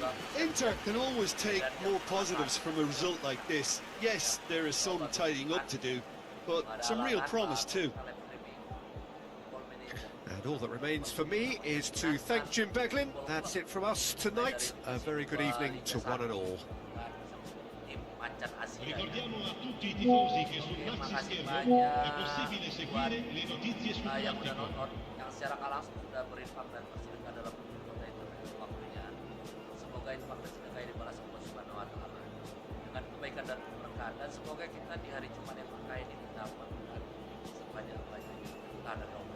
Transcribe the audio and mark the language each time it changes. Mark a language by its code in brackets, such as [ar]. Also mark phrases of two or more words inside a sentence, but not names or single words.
[en] Inter can always take more positives from a result like this. Yes, there is some tidying up to do, but some real promise too. And all that remains for me is to thank Jim Beglin. That's it from us tonight. A very good evening to one and all. [it] Ricordiamo a tutti I tifosi che sul maxi schermo è possibile seguire le notizie sul [id] yang udah [it] traffico. [id] nonton, yang secara langsung sudah berinfak dan bersedekah dalam kota internet waktunya. Semoga infak dan sedekah ini dibalas Allah [ar] سبحانه وتعالى [id] dengan kebaikan dan keberkahan, dan semoga kita di hari Jumat yang berkah ini dapat sebanyak-banyaknya berkah dari Allah.